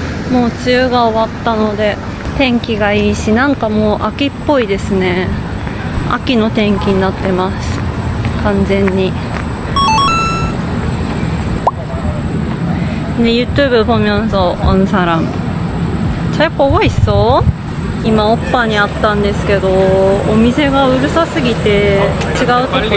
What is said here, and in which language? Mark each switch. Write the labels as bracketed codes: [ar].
[ja] もう梅雨が終わったので天気がいいし、なんかもう秋っぽいですね。秋の天気になってます、完全に。 [ko] 네 유튜브 보면서 온 사람 잘 보고 있어? [ja] 今オッパにあったんですけど、お店がうるさすぎて違うとこ行く。